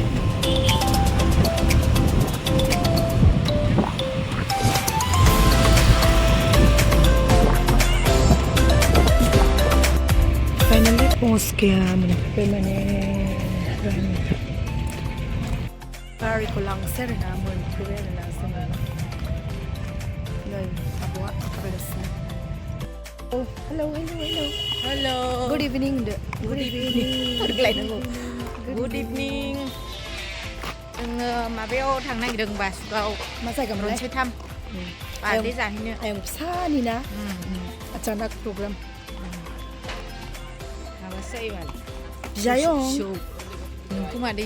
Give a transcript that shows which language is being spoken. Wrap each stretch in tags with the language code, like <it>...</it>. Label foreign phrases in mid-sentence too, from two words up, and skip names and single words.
<brx>फाइनालि</brx> <hi>पहुंच गया</hi> <brx>मोनफैबाय माने गारिखौ लांसै आरोना मोनफैबाय आरोना जोङो नै आब'आ थाबायगासिनो।</brx> <en>Oh, hello.</en> <brx>हेलौ</brx> <en>Good evening. Good evening. good evening</en> <brx>जोङो माबायाव थांनो नागिरदों बासुगाव मा जायगामोनलाय? रनसायथाम बार्थडे जाहैनो आयं फिसानि ना अचानक प्रग्राम माबासो जायोबाल बिजायं नोंखौ मादै</brx>